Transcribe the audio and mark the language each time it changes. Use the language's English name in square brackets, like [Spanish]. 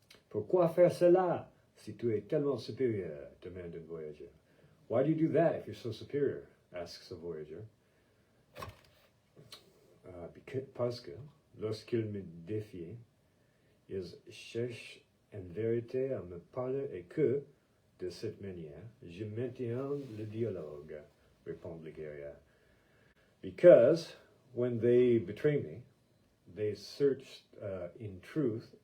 [French] Pourquoi faire cela si tu es tellement supérieur? Demande un voyageur. [English] Why do you do that if you're so superior? Asks a voyager. [French] Parce que lorsqu'il me défie, il cherche en vérité à me parler et que, de cette manière, je maintiens le dialogue, répond le guerrier. [English] Because when they betray me, they search in truth.